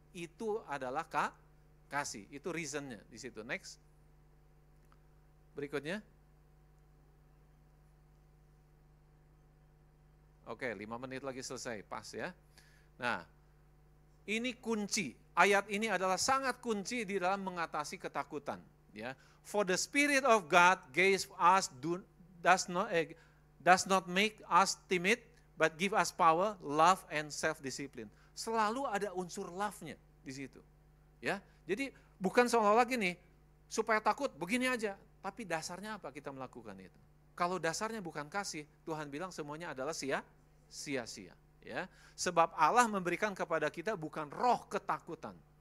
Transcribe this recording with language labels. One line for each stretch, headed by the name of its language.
Indonesian: Itu adalah kasih. Itu reasonnya di situ. Next. Berikutnya. Oke, 5 menit lagi selesai, pas ya. Nah, ini kunci. Ayat ini adalah sangat kunci di dalam mengatasi ketakutan.
English: Ya, for the Spirit of God gave us does not make us timid, but give us power, love, and self-discipline.
Indonesian: Selalu ada unsur love-nya di situ. Ya, jadi bukan seolah-olah gini, supaya takut begini aja. Tapi dasarnya apa kita melakukan itu? Kalau dasarnya bukan kasih, Tuhan bilang semuanya adalah sia-sia. Ya, sebab Allah memberikan kepada kita bukan roh ketakutan.